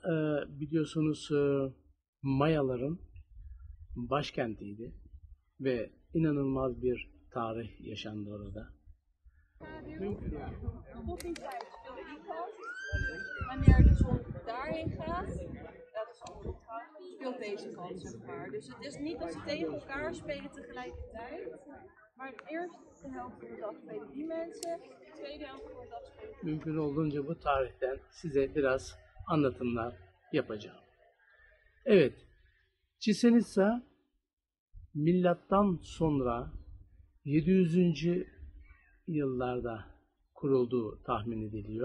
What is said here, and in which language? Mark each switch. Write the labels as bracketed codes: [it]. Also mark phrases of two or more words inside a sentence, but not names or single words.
[tr] biliyorsunuz Mayaların başkentiydi ve inanılmaz bir tarih yaşandı orada. [nl] Wanneer de zon daarheen gaat, speelt deze kant, zeg maar. Dus het is niet dat ze tegen elkaar spelen tegelijkertijd, maar de eerste helft van de dag spelen die mensen, de tweede helft van de dag spelen die. [tr] Mümkün olduğunca bu tarihten size biraz anlatımlar yapacağım. Evet, Chichén Itzá milattan sonra 700. yıllarda kurulduğu tahmin ediliyor.